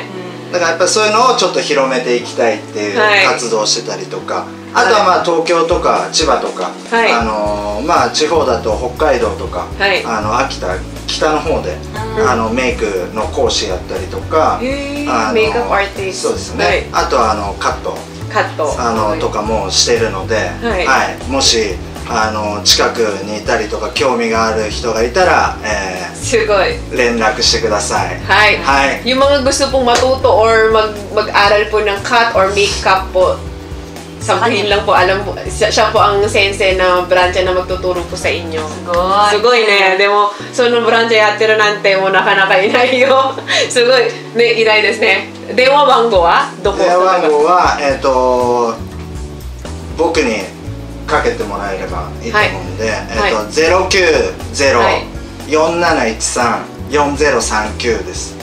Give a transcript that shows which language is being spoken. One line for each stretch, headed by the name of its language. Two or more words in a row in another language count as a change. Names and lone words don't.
Japanese: だからやっぱりそういうのをちょっと広めていきたいっていう活動をしてたりとか、あとはまあ東京とか千葉とか、まあ地方だと北海道とか、秋田北の方でメイクの講師やったりとか、メイクアップアーティスト。そうですね。あとはカットとかもしてるので、もし近くにいたりとか興味がある人がいたらすごい連絡してください。
Filipino: はい。yung mga gusto pong matuto or mag-aral po ng cut or makeup po, sabihin lang po, alam po, siya po ang sensei na branch na magtuturo po sa inyo.
Japanese: すごいね。でもそのブランチやってるなんてもうなかなかいないよ。すごいね、いないですね。電話番号はどこ？電話番号は僕にかけてもらえればいいと思うんで、090-4713-4039です。